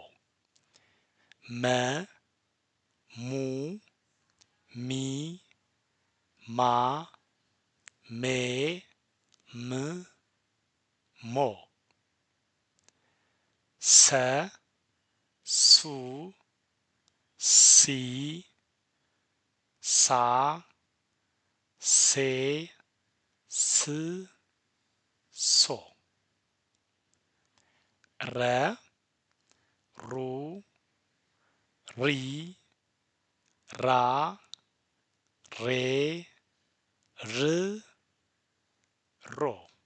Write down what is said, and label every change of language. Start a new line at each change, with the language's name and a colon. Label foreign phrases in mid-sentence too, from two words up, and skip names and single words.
Tigrinya: መ ሙ ሚ ማ ሜ ም ሞ ሰ ሱ ሲ ሳ ሴ ስ ሶ ረ ሩ ሪ ራ ሬ ር ሮ።